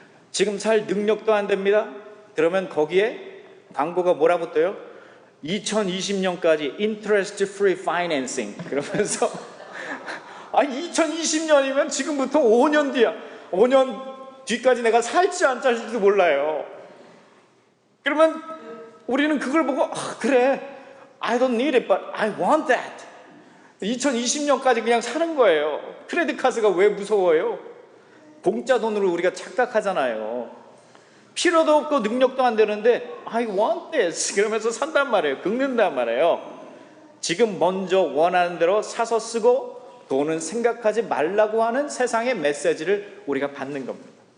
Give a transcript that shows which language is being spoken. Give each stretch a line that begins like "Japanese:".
Korean: 지금 살 능력도 안 됩니다. 그러면 거기에 광고가 뭐라 붙어요? 2020년까지
English: interest free financing.
Korean: 그러면서 2020년이면 지금부터 5년 뒤야. 5년 뒤까지 내가 살지 안 살지도 몰라요. 그러면 우리는 그걸 보고 그래.
English: I don't need it, but I want that.
Korean: 2020년까지 그냥 사는 거예요. 크레딧 카드가 왜 무서워요? 공짜 돈으로 우리가 착각하잖아요. 필요도 없고 능력도 안 되는데
English: I want this
Korean: 그러면서 산단 말이에요. 긁는단 말이에요. 지금 먼저 원하는 대로 사서 쓰고 돈은 생각하지 말라고 하는 세상의 메시지를 우리가 받는 겁니다.